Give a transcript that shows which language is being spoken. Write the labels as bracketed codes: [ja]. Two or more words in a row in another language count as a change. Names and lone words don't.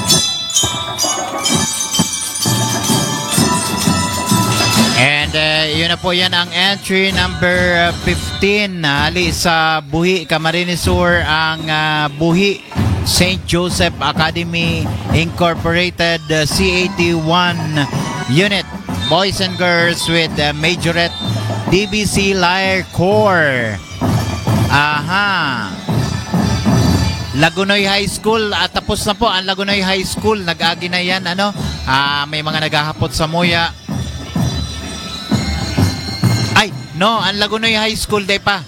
[bik] And yun na po yan ang [en] entry number [bik] 15. Ali sa Buhi, Camarines Sur, ang Buhi St. [en] Joseph Academy Incorporated CAT1 unit. Boys and girls with majorette DBC Lyre Corps. Aha. [bik] Lagunoy High School, tapos na po ang Lagunoy High School. Nag-agi na yan, may mga naghahapot sa Muya. Ay, no, ang Lagunoy High School day pa.